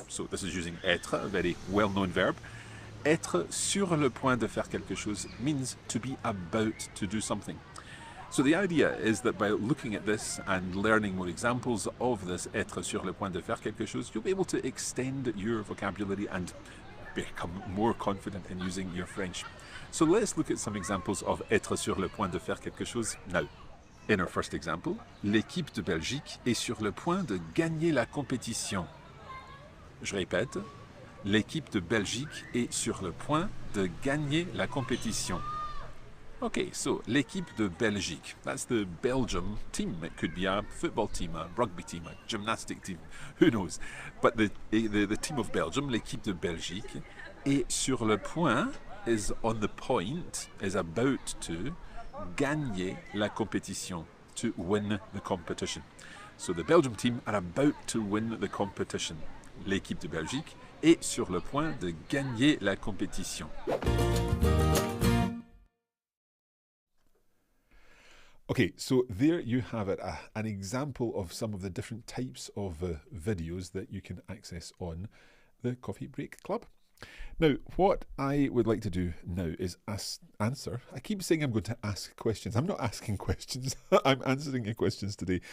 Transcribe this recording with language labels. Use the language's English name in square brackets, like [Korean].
[English] So this is using être, a very well-known verb. [French] Être sur le point de faire quelque chose [English] means to be about to do something. So the idea is that by looking at this and learning more examples of this [French] être sur le point de faire quelque chose, [English] you'll be able to extend your vocabulary and become more confident in using your French. So let's look at some examples of [French] être sur le point de faire quelque chose [English] now. In our first example, [French] l'équipe de Belgique est sur le point de gagner la compétition. Je répète, l'équipe de Belgique est sur le point de gagner la compétition. [English] Okay, so [French] l'équipe de Belgique, [English] that's the Belgium team. It could be a football team, a rugby team, a gymnastic team, who knows. But the team of Belgium, [French] l'équipe de Belgique, est sur le point, [English] is on the point, is about to [French] gagner la compétition, [English] to win the competition. So the Belgium team are about to win the competition. [French] L'équipe de Belgique est sur le point de gagner la compétition. [English] Okay, so there you have it, an example of some of the different types of videos that you can access on the Coffee Break Club. Now, what I would like to do now is answer. I keep saying I'm going to ask questions. I'm not asking questions. I'm answering your questions today.